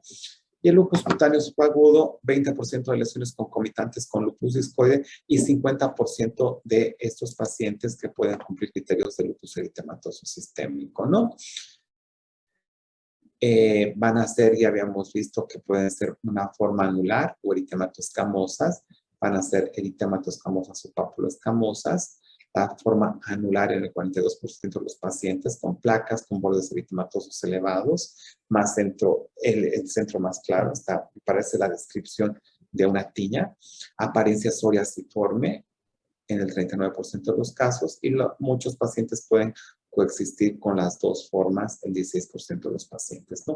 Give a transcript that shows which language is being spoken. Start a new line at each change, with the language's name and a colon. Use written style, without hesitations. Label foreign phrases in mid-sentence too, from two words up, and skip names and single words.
Spanish: Y el lupus cutáneo subagudo, 20% de lesiones concomitantes con lupus discoide y 50% de estos pacientes que pueden cumplir criterios de lupus eritematoso sistémico, ¿no? Van a ser, ya habíamos visto que pueden ser una forma anular o eritemato-escamosas, van a ser eritemato-escamosas o pápulo-escamosas. La forma anular en el 42% de los pacientes con placas, con bordes eritematosos elevados, más centro, el centro más claro, está, parece la descripción de una tiña, apariencia psoriasiforme en el 39% de los casos, y muchos pacientes pueden coexistir con las dos formas, el 16% de los pacientes, ¿no?